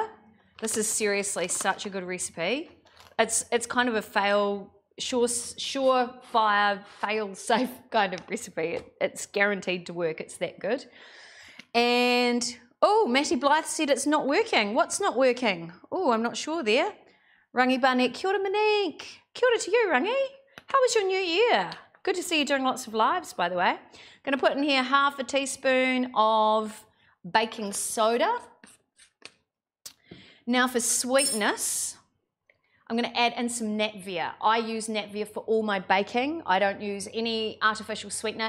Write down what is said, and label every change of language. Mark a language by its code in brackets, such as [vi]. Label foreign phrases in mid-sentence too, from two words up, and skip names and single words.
[en] This is seriously such a good recipe. It's kind of a surefire, fail-safe kind of recipe. It's guaranteed to work. It's that good. And, oh, Matty Blythe said it's not working. What's not working? Oh, I'm not sure there. Rangi Barnett, [mi] kia ora [en] Monique. [mi] Kia ora [en] to you, Rangi. How was your new year? Good to see you doing lots of lives, by the way. I'm going to put in here 1/2 teaspoon of baking soda. Now for sweetness, I'm going to add in some Natvia. I use Natvia for all my baking. I don't use any artificial sweetener.